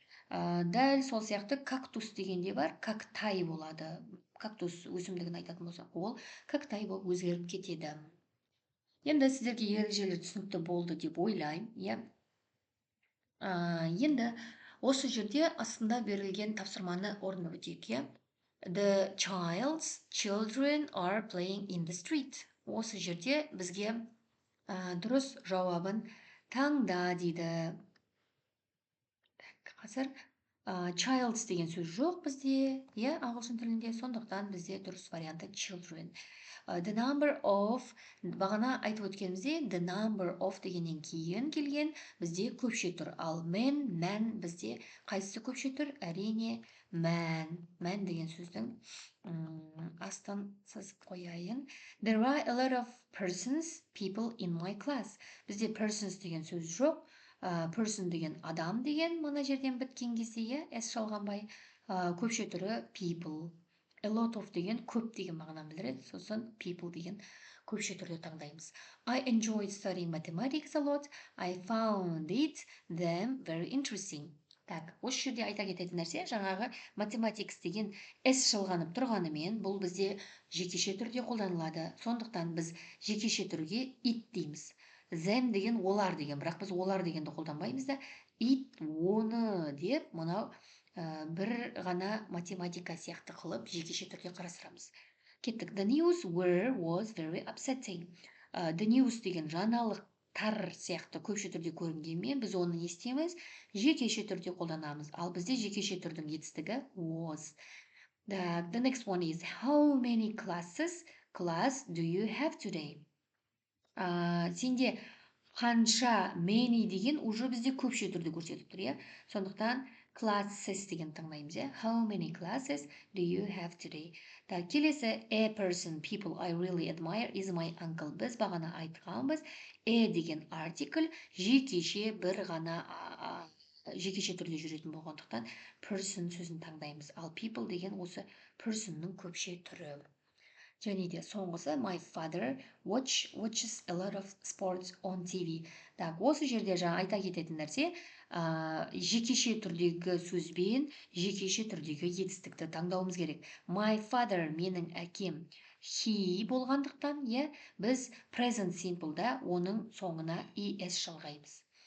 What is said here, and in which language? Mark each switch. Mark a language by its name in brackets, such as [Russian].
[Kazakh] Дәл сол сияқты кактус дегенде бар, кактай болады. Кактус өсімдігін айтатын болсақ, ол кактай болып өзгеріп кетеді. Енді сіздерге ережелер түсінікті болды деп ойлаймын. Енді осы жерде астында берілген тапсырманы орындап өтейік. [English] The children are playing in the street. [Kazakh] Осы жерде бізге дұрыс жауабын таңда дейді. Қазір Childs деген сөз жоқ бізде, иә, ағылшын тілінде, сондықтан бізде дұрыс варианты children. [English] The number of, [Kazakh] бағана айтып өткенімізде, [English] the number of [Kazakh] дегеннен кейін келген бізде көпше тұр. Ал мән бізде қайсысы көпше тұр? Әрине, мән деген сөздің астын сызып қояйын. [English] There are a lot of people in my class. [Kazakh] Бізде persons деген сөз жоқ. Person деген адам деген мына жерден біткен кезде, иә, с шалғанбай. Көпше түрі people. A lot of деген көп деген мағынаны білдіреді. Сосын people деген көпше түрде таңдаймыз. [English] I enjoyed studying mathematics a lot. I found them very interesting. [Kazakh] Так, осы жерде айта кететін нәрсе, жаңағы mathematics деген с шалғанып тұрғанымен, бұл бізде жекеше түрде қолданылады. Сондықтан біз жекеше түрге it дейміз. Them деген олар деген, бірақ біз олар дегенді қолданбаймыз да, it, оны деп, мынау бір ғана математика сияқты қылып жекеше түрде қарастырамыз. Кеттік. [English] The news was very upsetting. [Kazakh] The news деген жаңалықтар сияқты көпше түрде көрінгенмен, біз оны не істейміз? Жекеше түрде қолданамыз. Ал бізде жекеше түрдің етістігі was. [English] The next one is how many class do you have today? [Kazakh] Сенде қанша many деген уже бізде көпше түрде көрсетіп тұр, иә? Сондықтан classes деген таңдаймыз, иә? [English] How many classes do you have today? [Kazakh] Келесі, [English] a person people I really admire is my uncle. [Kazakh] Біз бағана айтқанбыз, деген артикль жекеше бір ғана жекеше түрде жүретін болғандықтан person сөзін таңдаймыз. Ал people деген осы personның көпше түрі. Және де соңғысы, [English] my father watches a lot of sports on TV. [Kazakh] Так, осы жерде жаңа айта кететін нәрсе, жекеше түрдегі сөзбен жекеше түрдегі етістікті таңдауымыз керек. [English] My father, [Kazakh] менің әкем, he болғандықтан, иә, біз present simple'да оның соңына es шалғаймыз.